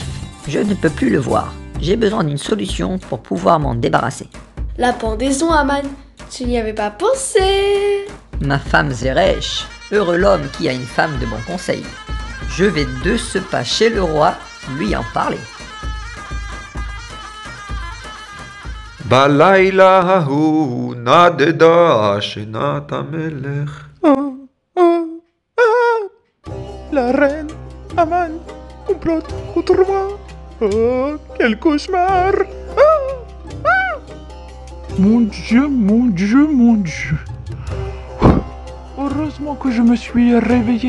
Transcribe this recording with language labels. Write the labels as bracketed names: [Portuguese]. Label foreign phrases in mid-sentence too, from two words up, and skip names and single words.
[French] Je ne peux plus le voir. J'ai besoin d'une solution pour pouvoir m'en débarrasser. La pendaison, Aman, tu n'y avais pas pensé. Ma femme Zeresh, heureux l'homme qui a une femme de bon conseil. Je vais de ce pas chez le roi lui en parler. [Hebrew] בלילה ההוא נדדה שנת המלך. [French] La reine, Aman, complote contre moi. Oh, quel cauchemar! Mon Dieu. Heureusement que je me suis réveillé.